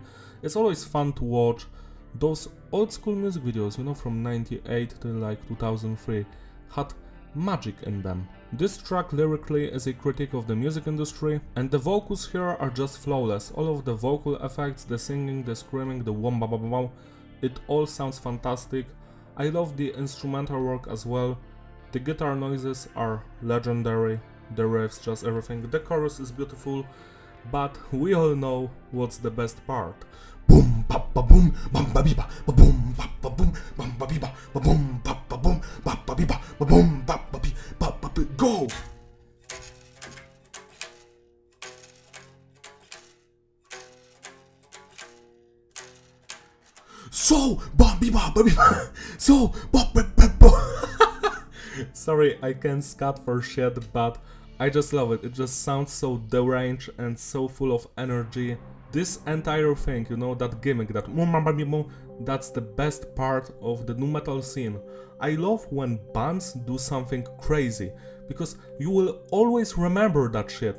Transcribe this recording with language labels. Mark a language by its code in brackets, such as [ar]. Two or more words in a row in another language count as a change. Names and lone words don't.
[en] It's always fun to watch. Those old school music videos, you know, from 98 to like 2003, had magic in them. This track lyrically is a critique of the music industry, and the vocals here are just flawless. All of the vocal effects, the singing, the screaming, the wom ba ba ba ba, it all sounds fantastic. I love the instrumental work as well. The guitar noises are legendary, the riffs, just everything. The chorus is beautiful, but we all know what's the best part. Boom ba ba boom bam ba biba ba boom ba ba boom bam ba biba ba boom ba ba boom ba ba biba ba boom ba ba bi ba ba bi go. So ba biba ba biba so ba ba ba ba. Sorry, I can't scat for shit, but I just love it. It just sounds so deranged and so full of energy. This entire thing, you know, that gimmick, that that's the best part of the nu metal scene. I love when bands do something crazy, because you will always remember that shit.